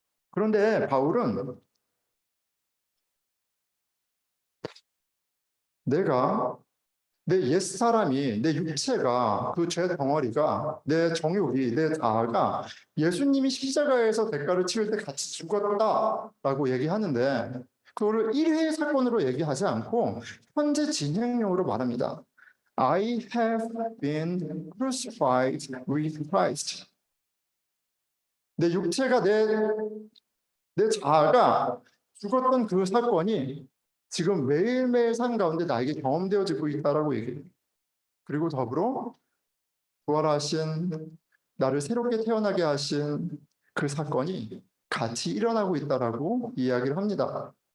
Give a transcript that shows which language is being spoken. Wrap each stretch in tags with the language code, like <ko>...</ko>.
<ko>그런데 바울은 내가 내 옛사람이, 내 육체가, 그 죄 덩어리가, 내 정욕이, 내 자아가 예수님이 십자가에서 대가를 치를 때 같이 죽었다라고 얘기하는데 그거를 일회의 사건으로 얘기하지 않고 현재 진행형으로 말합니다.</ko> <en>I have been crucified with Christ.</en> <ko>내 육체가, 내 자아가 죽었던 그 사건이 지금 매일매일 삶 가운데 나에게 경험되어지고 있다라고 얘기해요. 그리고 더불어 부활하신 나를 새롭게 태어나게 하신 그 사건이 같이 일어나고 있다라고 이야기를 합니다.</ko>